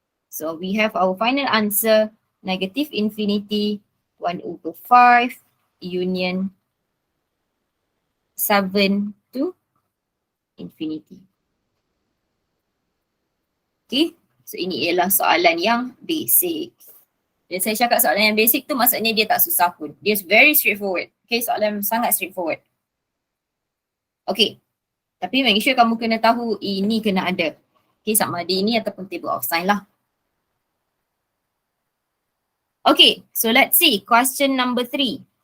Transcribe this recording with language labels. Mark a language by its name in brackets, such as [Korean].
[English] So we have our final answer, negative infinity 1 over 5 union 7 to infinity. [Malay] Okay, so ini ialah soalan yang basic. Dan saya cakap soalan yang basic tu maksudnya dia tak susah pun. Dia [English] very straightforward. [Malay] Okay, soalan sangat straightforward. Okay, tapi [English] make sure [Malay] kamu kena tahu ini kena ada. Okay, sama ada ini ataupun table of sign lah. [English] Okay, so let's see question number 3.